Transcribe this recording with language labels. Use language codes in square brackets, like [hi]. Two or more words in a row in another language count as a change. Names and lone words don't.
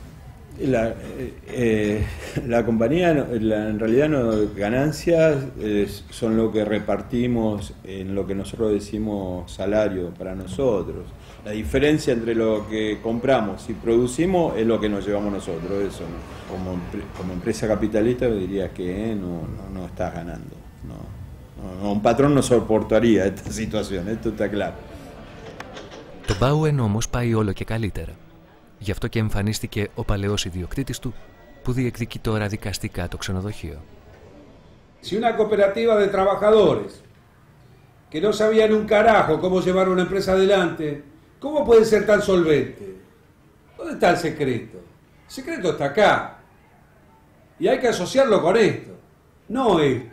[es] La compañía, en realidad, ganancias son lo que repartimos en lo que nosotros decimos salario para nosotros. La diferencia entre lo que compramos y producimos es lo que nos llevamos nosotros. Eso, ¿no? Como empresa capitalista diría que no estás ganando. Un patrón no soportaría esta situación, esto está claro. [el] Το Bauen όμως πάει όλο και καλύτερα. Γι' αυτό και εμφανίστηκε ο παλαιός ιδιοκτήτης του, που διεκδικεί τώρα δικαστικά το ξενοδοχείο. [es] Si una cooperativa de trabajadores que no sabían un carajo cómo llevar una empresa adelante, ¿cómo pueden ser tan solventes? ¿Dónde está el secreto? El secreto está acá. Y hay que asociarlo con esto, no esto.